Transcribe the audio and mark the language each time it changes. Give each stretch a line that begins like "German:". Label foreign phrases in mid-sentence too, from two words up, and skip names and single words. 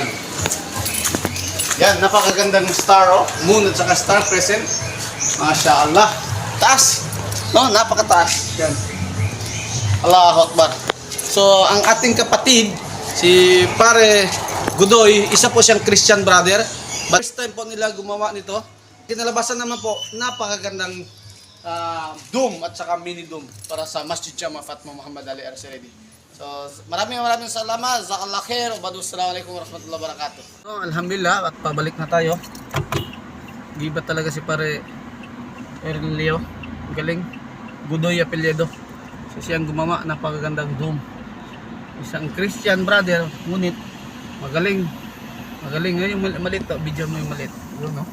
Filipino: Yan, napakagandang star, oh. Moon at saka
English: star crescent.
Arabic: ما شاء الله.
Filipino: Taas. No, napakataas. Yan.
Arabic: الله أكبر.
Filipino: So, ang ating kapatid, si Pare Godoy, isa po siyang
English: Christian brother.
Filipino: But
English: first time
Filipino: po nila gumawa nito. Kinalabasan naman po, napakagandang dome at saka mini dome para sa Masjid Jama Fatma Muhammad Ali Arsalidi. So, maraming salamat.
Arabic: جزاك الله خير. السلام عليكم ورحمة الله وبركاته.
Filipino: So, alhamdulillah, at pabalik na tayo. Giba talaga si Pare Erlio. Galing. Godoy apelyido. So, siyang gumawa, napakagandang dome. Isang
English: Christian brother,
Filipino: ngunit magaling. Magaling. Ngayon yung maliit to. Video mo yung maliit. Yun, no?